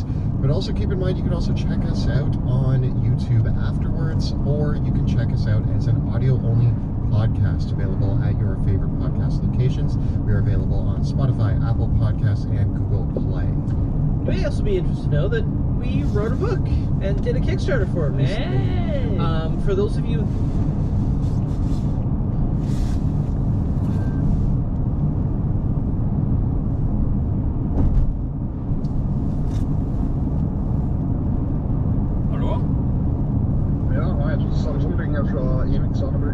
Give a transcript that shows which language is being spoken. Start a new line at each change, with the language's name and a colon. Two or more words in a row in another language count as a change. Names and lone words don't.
English: But also keep in mind, you can also check us out on YouTube afterwards, or you can check us out as an audio-only podcast available at your favorite podcast locations. We are available on Spotify, Apple Podcasts, and Google Play. You may also be interested to know that we wrote a book and did a Kickstarter for it recently. Hey. For those of you...
Norwegian: Hallå? Ja, nei, jeg tror Samson ringer fra E-Wheels Anebry.